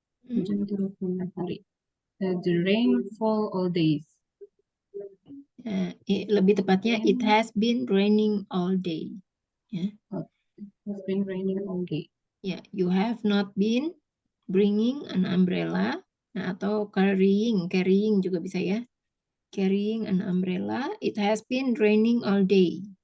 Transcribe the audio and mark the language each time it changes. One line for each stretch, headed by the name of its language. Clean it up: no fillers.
Indonesian: Hujan turun sepanjang hari.
English: The rain fall all days.
Indonesian: Lebih tepatnya,
English: it has been raining all day.
Indonesian: Ya.
English: Has been raining all day. Ya, you have not been bringing an umbrella.
Indonesian: Nah, atau carrying juga bisa ya.
English: Carrying an umbrella. It has been raining all day.